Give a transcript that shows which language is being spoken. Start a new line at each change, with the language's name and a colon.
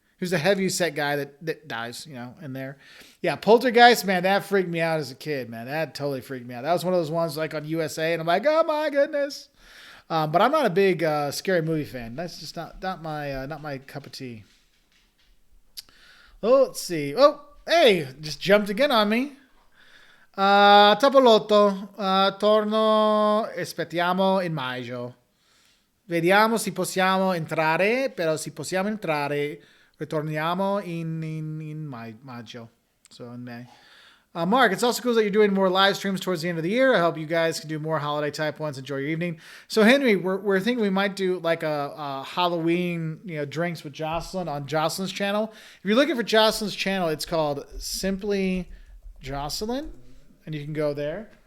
English: Who's the heavyset guy that dies, in there. Yeah, Poltergeist, man, that freaked me out as a kid, man. That totally freaked me out. That was one of those ones like on USA, and I'm like, oh my goodness. But I'm not a big scary movie fan. That's just not my cup of tea. Oh, let's see. Oh, hey, just jumped again on me.
Italian: Topolotto, torno, aspettiamo in maggio. Vediamo se possiamo entrare, però se possiamo entrare, ritorniamo in maggio.
English: So in May. Mark, it's also cool that you're doing more live streams towards the end of the year. I hope you guys can do more holiday type ones. Enjoy your evening. So Henry, we're thinking we might do like a Halloween, drinks with Jocelyn on Jocelyn's channel. If you're looking for Jocelyn's channel, it's called Simply Jocelyn, and you can go there.